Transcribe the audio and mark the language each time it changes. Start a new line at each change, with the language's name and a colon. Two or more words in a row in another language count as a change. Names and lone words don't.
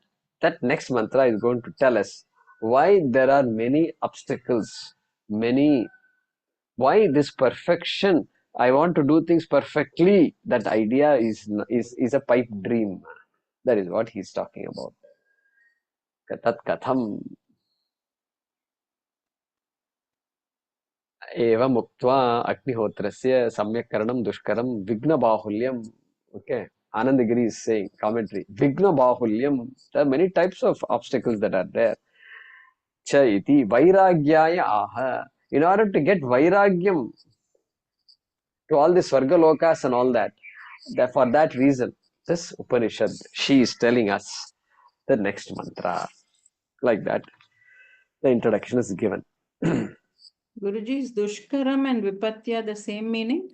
English: That next mantra is going to tell us why there are many obstacles, why this perfection, I want to do things perfectly, that idea is a pipe dream. That is what he's talking about.
Sanskrit: Tat Katham. Eva muktva agnihotrasya samyak karanam dushkaram vigna bahulyam.
English: Okay. Anandagiri is saying, commentary,
Sanskrit: vigna bahulyam.
English: There are many types of obstacles that are there.
Sanskrit: Cha iti vairagyaya aha.
English: In order to get vairagyam to all the
Sanskrit: Swarga Lokas
English: and all that, for that reason, this Upanishad, she is telling us the next mantra. Like that, the introduction is given. Guruji, is Dushkaram and Vipatya the same meaning?